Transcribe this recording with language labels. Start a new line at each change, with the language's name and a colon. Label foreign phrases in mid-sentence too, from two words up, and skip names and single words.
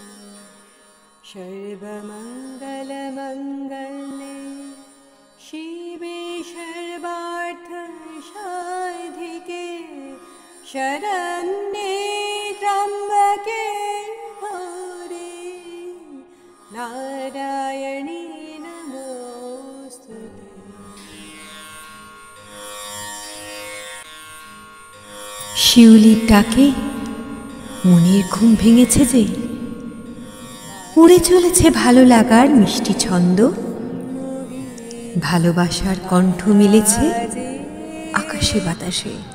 Sanskrit: सर्वमङ्गलमङ्गल्ये शिवे सर्वार्थसाधिके शरण्ये त्र्यम्बके गौरी नारायणी नमोऽस्तुते।
Bangla: শিউলির ডাকে মনের ঘুম ভেঙেছে যে, উড়ে চলেছে ভালো লাগার মিষ্টি ছন্দ, ভালোবাসার কণ্ঠ মিলেছে আকাশে বাতাসে।